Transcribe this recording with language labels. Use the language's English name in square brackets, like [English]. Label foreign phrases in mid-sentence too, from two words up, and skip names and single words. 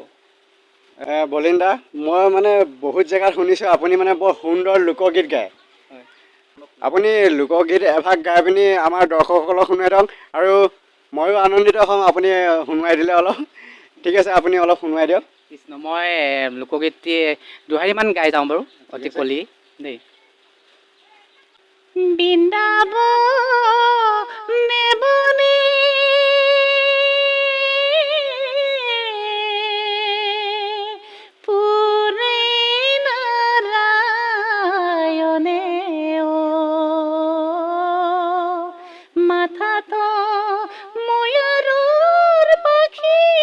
[Assamese] বলিন দা, মই মানে বহুত জেগাত শুনিছোঁ আপুনি মানে বৰ সুন্দৰ লোকগীত গায়। আপুনি লোকগীত এভাগ গাই পিনি আমাৰ দৰ্শকসকলক শুনাই দিয়ক আৰু ময়ো আনন্দিত হ'ম আপুনি শুনুৱাই দিলে অলপ। ঠিক আছে, আপুনি অলপ শুনুৱাই দিয়ক। কৃষ্ণ, মই লোকগীত দুহাৰীমান গাই যাওঁ বাৰু, অতি কলি দেই। বৃন্দাবনে বনে পুরে নারায়ণে ও মাথা তো ময়ূরের পাখি